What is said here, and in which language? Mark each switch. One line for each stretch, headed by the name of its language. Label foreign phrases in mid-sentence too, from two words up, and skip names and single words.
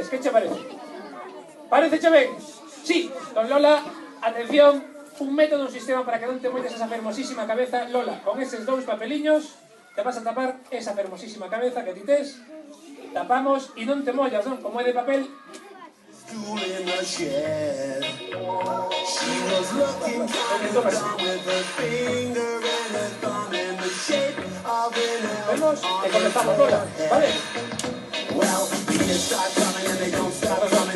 Galician: Que che parece? Parece che ben? Sí, don Lola, atención, un método, un sistema para que non te molles esa fermosísima cabeza. Lola, con eses dous papeliños te vas a tapar esa fermosísima cabeza que ti tes. Tapamos e non te mollas, non? Como é de papel.
English: In the shed. She was looking kind of dumb with her finger and her thumb in the shape of an L.
Galician: Vale.
English: Well, the kids start coming and they don't stop coming.